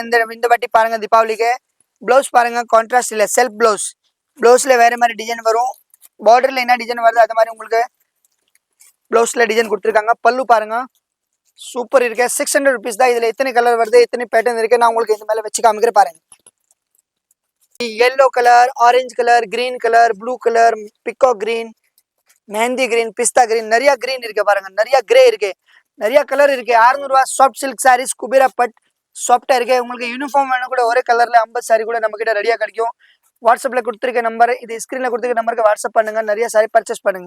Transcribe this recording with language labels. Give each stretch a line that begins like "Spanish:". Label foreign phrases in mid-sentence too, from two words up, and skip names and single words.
Tamil: இந்த வாட்டி பாருங்கள் தீபாவளிக்கு. ப்ளவுஸ் பாருங்கள், கான்ட்ராஸ்ட் இல்லை,
English: self blouse.
Tamil: ப்ளவுஸில் வேறு மாதிரி டிசைன் வரும். பார்டரில் என்ன டிசைன் வருது அது மாதிரி உங்களுக்கு ப்ளவுஸில் டிசைன் கொடுத்துருக்காங்க. பல்லு பாருங்கள், சூப்பர் இருக்கு. 600 rupees தான். இதில் எத்தனை கலர் வருது, எத்தனை பேட்டர்ன் இருக்குது நான் உங்களுக்கு இந்த மேலே வச்சு காமிக்கிறேன் பாருங்கள்.
English: yellow colour, orange colour, green colour, blue colour, pico green, mehndi green, pista green,
Tamil: நிறைய கிரீன் இருக்கு பாருங்க, நிறைய கிரே இருக்கு, நிறைய கலர் இருக்கு. 600 ரூபாய்
English: soft silk sarees
Tamil: குபேரா பட் சாஃப்டா இருக்கு. உங்களுக்கு யூனிஃபார்ம் வேணும் கூட ஒரே கலர்ல 50 சாரி கூட நம்ம கிட்ட ரெடியா கிடைக்கும். வாட்ஸ்அப்ல கொடுத்துருக்க நம்பர், இது ஸ்கிரீன்ல கொடுத்துருக்க நம்பருக்கு வாட்ஸ்அப் பண்ணுங்க. நிறைய சாரி பர்ச்சேஸ் பண்ணுங்க.